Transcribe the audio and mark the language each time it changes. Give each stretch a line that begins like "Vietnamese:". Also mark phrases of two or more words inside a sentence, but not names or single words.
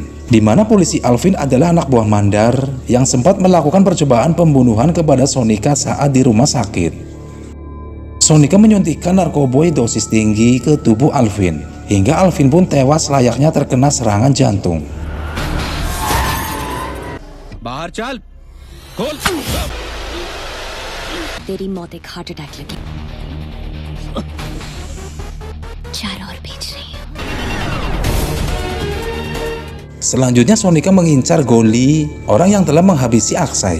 Indonesian: Di mana polisi Alvin adalah anak buah Mandar yang sempat melakukan percobaan pembunuhan kepada Sonika saat di rumah sakit. Sonika menyuntikkan narkoboy dosis tinggi ke tubuh Alvin, hingga Alvin pun tewas layaknya terkena serangan jantung.
Hindi: बाहर चल, खोल. तेरी मौत एक हार्ट अटैक लगी 4 और भेज रही हूं.
Indonesian: Selanjutnya Sonika mengincar Goli, orang yang telah menghabisi Aksai.